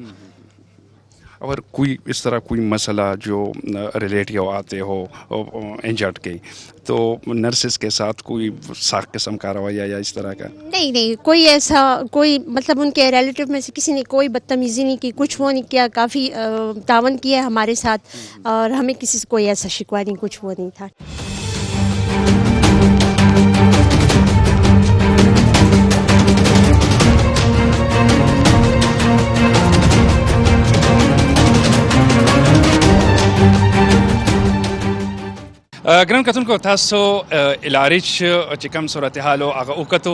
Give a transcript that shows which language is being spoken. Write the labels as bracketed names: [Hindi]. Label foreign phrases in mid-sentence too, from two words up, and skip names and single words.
[Urdu] اور کوئی اس طرح کوئی مسئلہ جو ریلیٹیو آتے ہو انجرڈ کے, تو نرسز کے ساتھ کوئی سخت قسم کا رویہ یا اس طرح کا؟ نہیں, کوئی ایسا کوئی مطلب ان کے ریلیٹیو میں سے کسی نے کوئی بدتمیزی نہیں کی, کچھ وہ نہیں کیا, کافی تعاون کیا ہے ہمارے ساتھ اور ہمیں کسی سے کوئی ایسا شکوہ نہیں, کچھ وہ نہیں تھا. [Pashto] ګران کتونکو, تاسو LRH چې کوم صورتحال هغه وکتو.